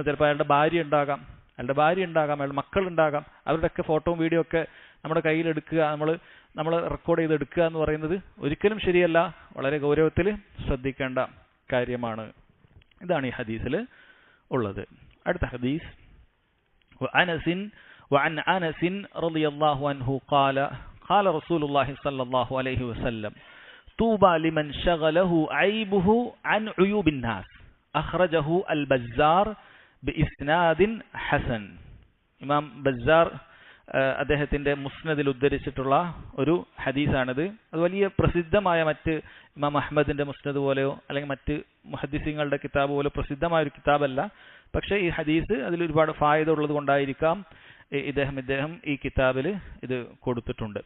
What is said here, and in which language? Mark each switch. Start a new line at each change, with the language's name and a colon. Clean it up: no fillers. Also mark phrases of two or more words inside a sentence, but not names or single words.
Malayalam: ചിലപ്പോൾ അയാളുടെ ഭാര്യ ഉണ്ടാകാം, അയാളുടെ മക്കളുണ്ടാകാം. അവരുടെയൊക്കെ ഫോട്ടോയും വീഡിയോ ഒക്കെ നമ്മുടെ കയ്യിലെടുക്കുക, നമ്മൾ റെക്കോർഡ് ചെയ്തെടുക്കുക എന്ന് പറയുന്നത് ഒരിക്കലും ശരിയല്ല. വളരെ ഗൗരവത്തിൽ ശ്രദ്ധിക്കേണ്ട കാര്യമാണ്. ഇതാണ് ഈ ഹദീസിൽ ഉള്ളത്. അടുത്ത ഹദീസ്,
Arabic: وعن أنس رضي الله عنه قال رسول الله صلى الله عليه وسلم طوبى لمن شغله عيبه عن عيوب الناس أخرجه البزار بإسناد حسن.
Malayalam: ഇമാം ബസ്സാർ അദ്ദേഹത്തിന്റെ മുസ്നദിൽ ഉദ്ധരിച്ചിട്ടുള്ള ഒരു ഹദീസാണിത്. അത് വലിയ പ്രസിദ്ധമായ, മറ്റ് ഇമാം അഹ്മദിന്റെ മുസ്നദ് പോലെയോ അല്ലെങ്കിൽ മറ്റ് മുഹദ്ദിസീങ്ങളുടെ കിതാബ് പോലെ പ്രസിദ്ധമായ ഒരു കിതാബല്ല. പക്ഷേ ഈ ഹദീസ് അതിൽ ഒരുപാട് ഫായിദ ഉള്ളത് കൊണ്ടായിരിക്കാം ഇദ്ദേഹം ഈ കിതാബിൽ ഇത് കൊടുത്തിട്ടുണ്ട്.